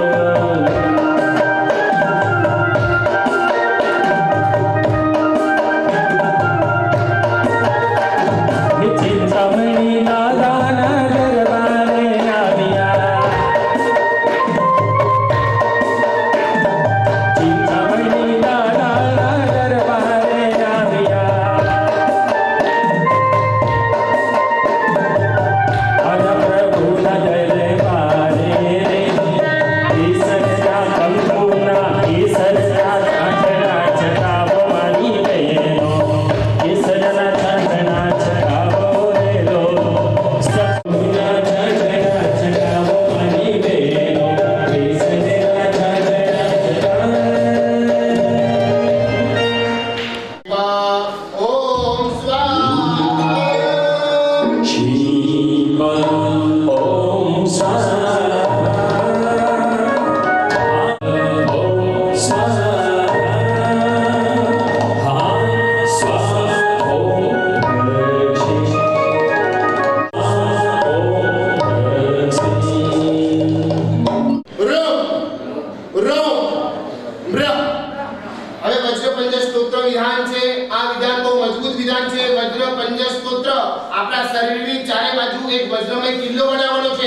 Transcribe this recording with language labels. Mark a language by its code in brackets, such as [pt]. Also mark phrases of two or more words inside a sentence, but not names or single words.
[gu] ચિંતામણી દાદાના દરબારે આવ્યા, ચિંતામણી દાદાના દરબારે આવ્યા। અન પ્રભુના દરબારે રે, ઈશ્વરના કંકુના, ઈશ્વરના છાંટણા છટાવો મારી બહેનો, ઈશ્વરના છાંટણા છટાવો રેલો, સપના છાંટણા છટાવો મારી બહેનો, ઈશ્વરના છાંટણા છટાવો। [sa] ओम स्वाहा शिव ओम स्वाहा, ओम स्वाहा, स्वाहा ओम श्री રો રો બ્ર। [gu] હવે વજ્રપંજ સ્તોત્ર વિધાન છે। આ વિધાન બહુ મજબૂત વિધાન છે। વજ્રપંજ સ્તોત્ર આપણા શરીરની ચારે બાજુ એક વજ્રમય કિલ્લો બનાવવાનો છે।